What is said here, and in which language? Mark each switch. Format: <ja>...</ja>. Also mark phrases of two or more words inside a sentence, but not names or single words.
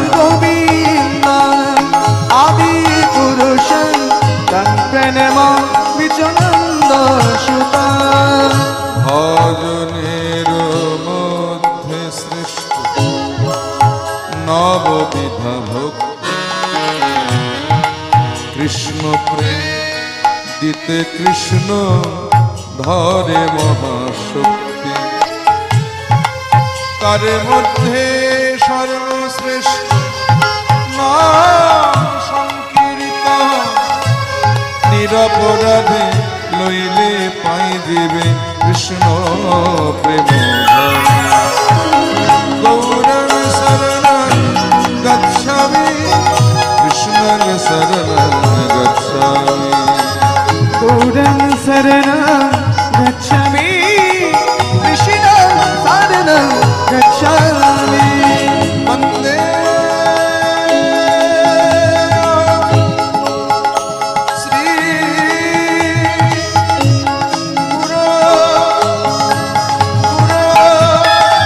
<sa>गोविन्द आदिपुरुषं तं प्रणमामि च नन्दसुतम्।</sa> <bn>ভজনের মধ্যে সৃষ্ট নববিধ ভক্তি। কৃষ্ণ প্রেম দিতে কৃষ্ণ ধরে মহাশক্তি। তার মধ্যে সর্বশ্রেষ্ঠ নাম সংকীর্তন। নিরপরাধে লইলে পাই দিবে কৃষ্ণ প্রেম।</bn> <sa>গৌরং শরণং গচ্ছামি। কৃষ্ণং শরণং গচ্ছামি। गौरं शरणं गच्छामि। कृष्ण शरणं गच्छामि। वन्दे श्री गुरो</sa>